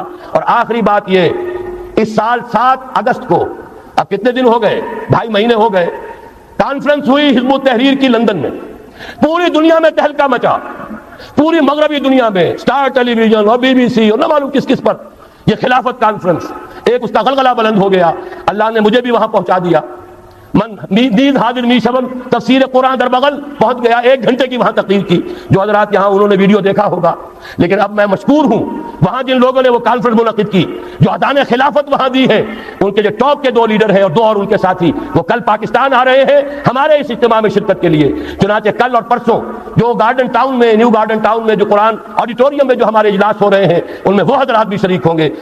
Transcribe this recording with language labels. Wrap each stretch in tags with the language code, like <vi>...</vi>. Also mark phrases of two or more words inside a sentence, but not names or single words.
<ur>اور آخری بات یہ، اس سال 7 اگست کو، اب کتنے دن ہو گئے، 2.5 مہینے ہو گئے، کانفرنس ہوئی حزب التحریر کی لندن میں، پوری دنیا میں تہلکہ مچا، پوری مغربی دنیا میں، سٹار ٹیلی ویژن اور BBC اور نہ معلوم کس کس پر یہ خلافت کانفرنس، ایک اس کا غلغلہ بلند ہو گیا۔ اللہ نے مجھے بھی وہاں پہنچا دیا،</ur> <fa>من نیز حاضر می شبن، تفسیر قرآن در بغل</fa> <ur>پہنچ گیا، 1 گھنٹے کی وہاں تقریر کی، جو حضرات یہاں انہوں نے ویڈیو دیکھا ہوگا۔ لیکن اب میں مشکور ہوں، وہاں جن لوگوں نے وہ کانفرنس منعقد کی، جو اذان خلافت وہاں دی ہے، ان کے جو ٹاپ کے 2 لیڈر ہیں اور 2 اور ان کے ساتھی، وہ کل پاکستان آ رہے ہیں ہمارے اس اجتماع میں شرکت کے لیے۔ چنانچہ کل اور پرسوں جو گارڈن ٹاؤن میں، نیو گارڈن ٹاؤن میں جو قرآن آڈیٹوریم میں جو ہمارے اجلاس ہو رہے ہیں، ان میں وہ حضرات بھی شریک ہوں گے۔</ur>